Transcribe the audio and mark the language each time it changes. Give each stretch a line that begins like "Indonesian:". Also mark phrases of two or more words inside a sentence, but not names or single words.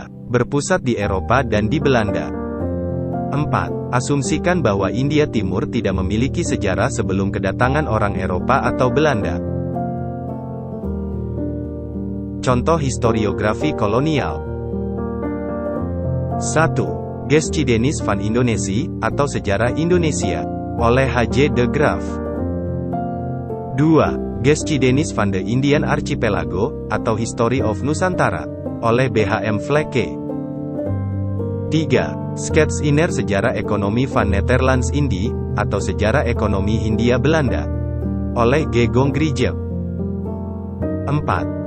Indonesian: Berpusat di Eropa dan di Belanda. 4. Asumsikan bahwa Hindia Timur tidak memiliki sejarah sebelum kedatangan orang Eropa atau Belanda. Contoh historiografi kolonial. 1. Geschiedenis van Indonesië, atau Sejarah Indonesia, oleh H.J. de Graaf. 2. Geschiedenis van de Indian Archipelago, atau History of Nusantara, oleh B.H.M. Vleke. 3. Schetsinner Sejarah Ekonomi van Nederlands Indie, atau Sejarah Ekonomi Hindia Belanda, oleh G. Gongrijep. 4.